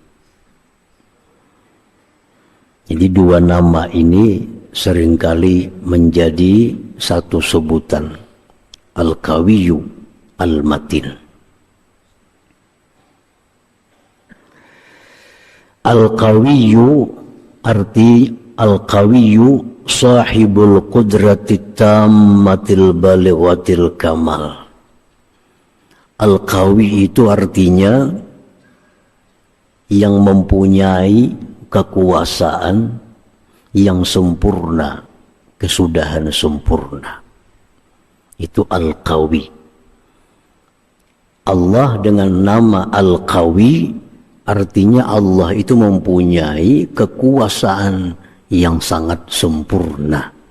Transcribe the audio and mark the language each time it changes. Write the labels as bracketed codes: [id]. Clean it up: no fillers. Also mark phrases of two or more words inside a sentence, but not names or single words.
[id] Jadi dua nama ini seringkali menjadi satu sebutan, Al-Qawiyyu Al-Matin. [ar] Al-Qawiyyu arti Al-Qawiyyu صاحب القدرة التامة البالغة الكمال. [id] Al-Qawi itu artinya yang mempunyai kekuasaan yang sempurna, kesudahan sempurna. Itu Al-Qawi. Allah dengan nama Al-Qawi artinya Allah itu mempunyai kekuasaan yang sangat sempurna.